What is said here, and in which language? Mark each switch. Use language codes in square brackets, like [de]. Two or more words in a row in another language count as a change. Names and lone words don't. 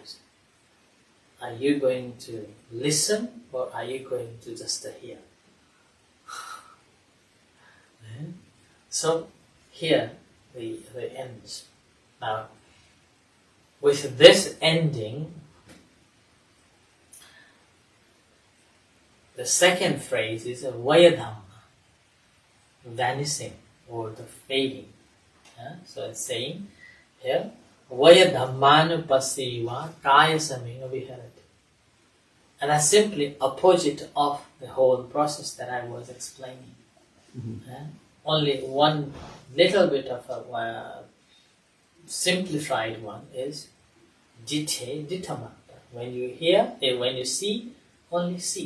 [en] Are you going to listen or are you going to just hear? So here the ends. Now, with this ending, the second phrase is a [pi] vaya dhamma, [en] vanishing or the fading. So it's saying here, [pi] vaya dhammanupassi va kaya samena viharati. [en] And that's simply opposite of the whole process that I was explaining. Only one little bit of a simplified one is [pi] jite jitamata. [en] When you hear, when you see, only see.